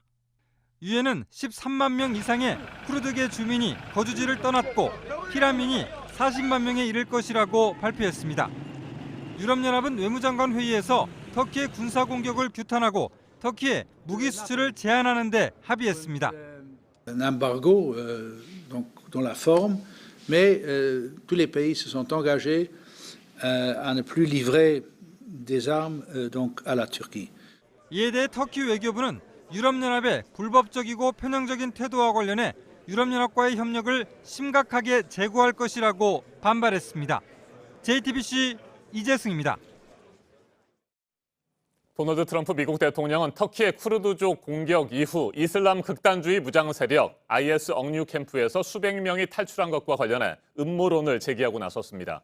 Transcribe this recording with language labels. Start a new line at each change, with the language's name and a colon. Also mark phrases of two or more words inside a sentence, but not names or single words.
Korean: 유엔은 13만 명 이상의 쿠르드계 주민이 거주지를 떠났고 피난민이 40만 명에 이를 것이라고 발표했습니다. 유럽연합은 외무장관 회의에서 터키의 군사공격을 규탄하고 터키의 무기 수출을 제한하는 데 합의했습니다.
French: Un embargo donc dans la forme, mais tous les pays se sont engagés à ne plus livrer des armes donc à la Turquie.
Korean: 이에 대해 터키 외교부는 유럽연합의 불법적이고 편향적인 태도와 관련해 유럽연합과의 협력을 심각하게 재고할 것이라고 반발했습니다. JTBC 이재승입니다. 도널드 트럼프 미국 대통령은 터키의 쿠르드족 공격 이후 이슬람 극단주의 무장 세력 IS 억류 캠프에서 수백 명이 탈출한 것과 관련해 음모론을 제기하고 나섰습니다.